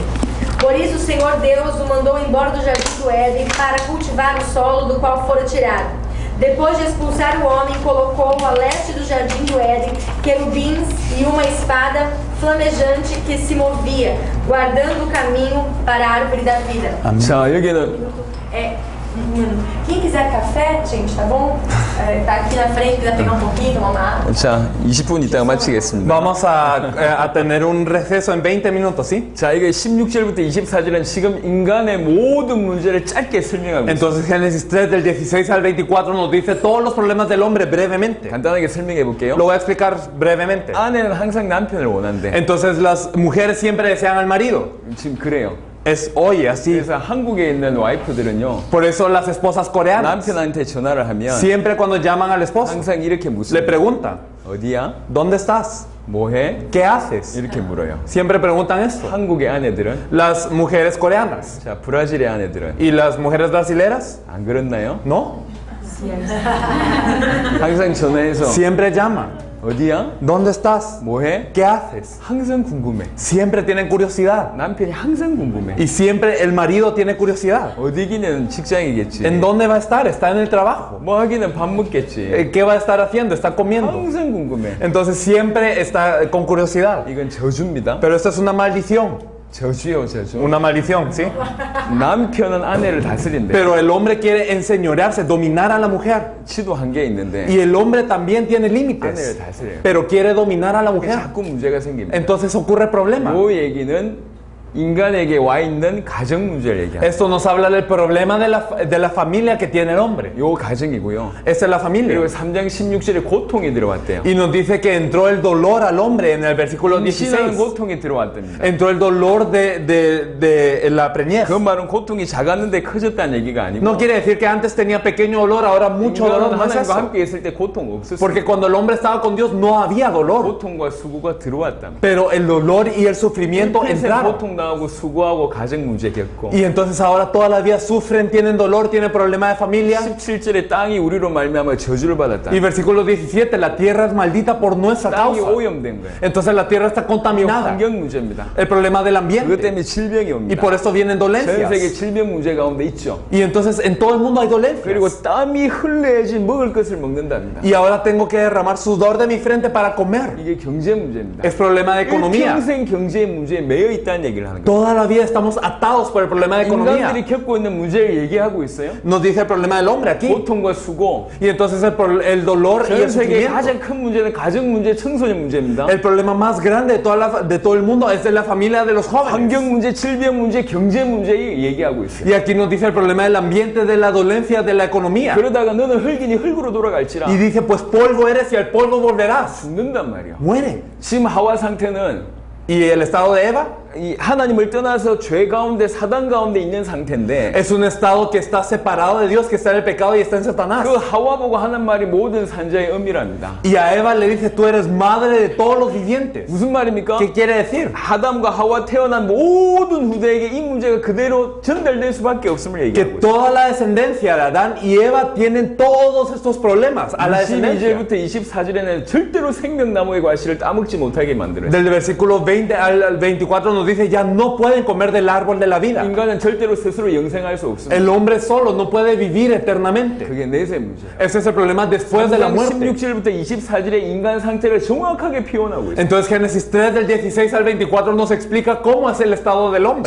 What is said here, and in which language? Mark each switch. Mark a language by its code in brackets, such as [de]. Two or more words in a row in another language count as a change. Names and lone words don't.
[pt] Por isso o Senhor Deus o mandou embora do jardim do Éden para cultivar o solo do qual fora tirado. Depois de expulsar o homem, colocou a leste do jardim do Éden querubins e uma espada flamejante que se movia, guardando o caminho para a árvore da vida. [ko] 자, 여기는 [pt] Quem quiser café, gente, tá bom? Tá aqui na frente, quiser pegar um pouquinho, tomar uma água. [ko] 자, 20분 있다가 마치겠습니다. [es] Vamos a tener un receso en 20 minutos, ¿sí? [ko] 자, 이게 16절부터 24절은 지금 인간의 모든 문제를 짧게 설명하고 있어요. [es] Entonces Génesis 3 del 16 al 24 nos dice todos los problemas del hombre brevemente. [ko] 간단하게 설명해 볼게요. [es] Lo voy a explicar brevemente. [ko] 아내는 항상 남편을 원한대. [es] Entonces las mujeres siempre desean al marido. [ko] 지금 그래요. [es] Es hoy así. [ko] 그래서 한국에 있는 와이프들은요, [es] Por eso las esposas coreanas [ko] 남편한테 전화를 하면 [es] siempre cuando llaman al esposo [ko] 항상 이렇게 [es] le [ko] 묻습니다. [es] preguntan, [ko] 어디야? [es] ¿dónde estás? [ko] 뭐해? [es] ¿Qué haces? [ko] 이렇게 물어요. [es] Siempre preguntan esto. [ko] 한국의 아내들은, [es] Las mujeres coreanas. [ko] 자, 브라질의 아내들은 [es] ¿Y las mujeres brasileras? [ko] 안 그렇나요? [es] No. [ko] 항상 전화해서 [es] Siempre llaman. [ko] 어디야? [es] ¿Dónde estás? [ko] 뭐해? [es] ¿Qué haces? [ko] 항상 궁금해. [es] Siempre tienen curiosidad. [ko] 남편이 항상 궁금해. [es] Y siempre el marido tiene curiosidad. [ko] 어디기는 직장이겠지. [es] ¿En dónde va a estar? Está en el trabajo. [ko] 뭐 하기는 밥 먹겠지. [es] ¿Qué va a estar haciendo? Está comiendo. [ko] 항상 궁금해. [es] Entonces siempre está con curiosidad. [ko] 이건 저주입니다. [es] Pero esto es una maldición. [ko] 저주요, 저주. [es] Una maldición, ¿sí? [ko] 남편은 아내를 다스린대. [es] Pero el hombre quiere enseñorearse, dominar a la mujer. [ko] 치도 한계 있는데 [es] Y el hombre también tiene [ko] 아내를 [es] límites. [ko] 다스려요. [es] Pero quiere dominar a la mujer. [ko] 자꾸 문제가 생깁니다. [es] Entonces ocurre problema. [ko] 이 얘기는 인간에게 와 있는 가정 문제를 얘기합니다. [es] Esto nos habla del problema de la familia que tiene el hombre. [ko] 요 가정이고요. [es] Esta es la familia. [ko] 그리고 3장 16절에 고통이 들어왔대요. [es] Y nos dice que entró el dolor al hombre en el versículo [ko] 임신하는 [es] 16. [ko] 고통이 들어왔답니다. [es] Entró el dolor de la preñez. [ko] 그 말은 고통이 작았는데 커졌다는 얘기가 아니고 [es] No quiere decir que antes tenía pequeño dolor, ahora mucho dolor. [ko] 인간은 [es] No es [ko] 하나님과 [es] eso. [ko] 함께 있을 때 고통 없었어요. [es] Porque cuando el hombre estaba con Dios no había dolor. [ko] 고통과 수고가 들어왔답니다. [es] Pero el dolor y el sufrimiento [ko] 평생 [es] entraron. [ko] 고통 당하고 수고하고 가정 문제 겪고 [es] Y entonces ahora toda la vida sufren, tienen dolor, tienen problemas de familia. [ko] 17절에 땅이 우리로 말미암아 저주를 받았다. [es] Y versículo 17, la tierra es maldita por nuestra [ko] 땅이 [es] causa. [ko] 오염된 거예요. [es] Entonces la tierra está [ko] 이거 [es] contaminada. [ko] 환경 문제입니다. [es] El problema del [ko] 그것 [es] ambiente. [ko] 때문에 질병이 [es] Y [ko] 옵니다. [es] por eso vienen [ko] 전 세계 [es] dolencias. [ko] 질병 문제 가운데 있죠. [es] Y entonces en todo el mundo hay [ko] 그리고 [es] dolencias. [ko] 땀이 흘러야지 먹을 것을 먹는답니다. [es] Y ahora tengo que derramar sudor de mi frente para comer. [ko] 이게 경제 문제입니다. [es] Es problema de economía. [ko] 평생 경제 문제에 매여 있다는 얘기를 하는 거예요. [es] Toda la vida estamos atados por el problema de economía. [ko] 인간들이 겪고 있는 문제를 얘기하고 있어요. [es] Nos dice el problema del hombre aquí. [ko] 고통과 수고. [es] Y entonces el dolor y [ko] 전 [es] el [ko] 세계의 [es] sufrimiento. [ko] 가장 큰 문제는 가정 문제, 청소년 문제입니다. [es] El problema más grande de todo el mundo es de la familia de los jóvenes. [ko] 환경 문제, 질병 문제, 경제 문제 얘기하고 있어요. [es] Y aquí nos dice el problema del ambiente, de la dolencia, de la economía. [ko] 그러다가 너는 흙이니 흙으로 돌아갈지라. [es] Y dice, pues polvo eres y al polvo volverás. [ko] 죽는단 말이야. [es] Muere. [ko] 지금 하와 상태는 [es] Y el estado de Eva [ko] 이 하나님을 떠나서 죄 가운데 사단 가운데 있는 상태인데 [es] es un estado que está separado de Dios, que está en el pecado y está en Satanás. [ko] 그 하와 보고 하는 말이 모든 산자의 은밀합니다. [es] Y a Eva le dice, tú eres madre de todos los vivientes. [ko] 무슨 말입니까? [es] ¿Qué quiere decir? [ko] 아담과 하와 태어난 모든 후대에게 이 문제가 그대로 전달될 수밖에 없음을 [es] Que [ko] 얘기하고 있어요. [es] toda la descendencia de Adán y Eva tienen todos estos problemas a la descendencia. [ko] 22절부터 24절에는 절대로 생명나무의 과실을 따먹지 못하게 만들어요. [es] Del versículo 20 al 24 nos dice, ya no pueden comer del árbol de la vida. [ko] 인간은 절대로 스스로 영생할 수 없습니다. [es] El hombre solo no puede vivir eternamente. [ko] 그게 내세 문제예요. [es] Ese es el problema después de la [ko] 3장 [es] muerte. [ko] 16절부터 24절에 인간 상태를 정확하게 표현하고 있어요. [es] Entonces Génesis 3 del 16 al 24 nos explica cómo es el estado del hombre.